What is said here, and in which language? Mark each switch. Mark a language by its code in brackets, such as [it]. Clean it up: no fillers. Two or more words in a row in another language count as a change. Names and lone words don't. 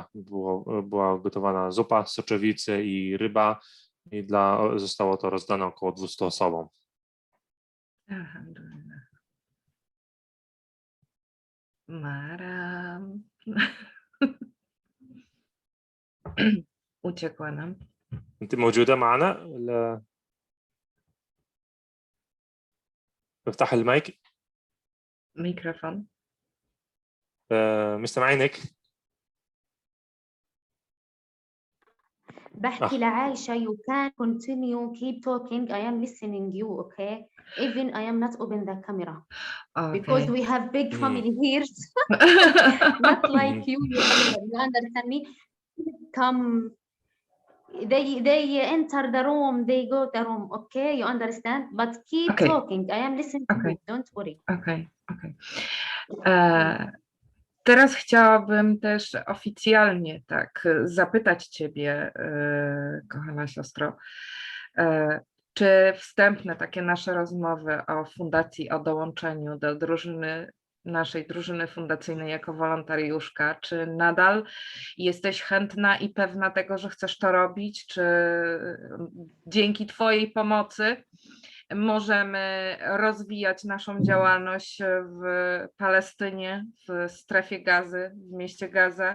[pl] Była gotowana zupa z soczewicy i ryba i zostało to rozdane około 200 osobom. Alhamdulillah. Maram. Uciekła nam. [ar] أنت موجودة معنا ولا افتح المايك؟ [pl] Mikrofon. [ar] مش سامعينك. بحكي لعايشة [en] you can continue keep talking I am listening you okay even I am not open the camera because Okay. we have big family here not like you understand me come they enter the room they go the room okay you understand but keep Okay. talking I am listening to Okay. you don't worry [pl] Okej. Teraz chciałabym też oficjalnie tak zapytać Ciebie, kochana siostro, czy wstępne takie nasze rozmowy o fundacji, o dołączeniu do naszej drużyny fundacyjnej jako wolontariuszka, czy nadal jesteś chętna i pewna tego, że chcesz to robić, czy dzięki Twojej pomocy możemy rozwijać naszą działalność w Palestynie, w strefie Gazy, w mieście Gaza?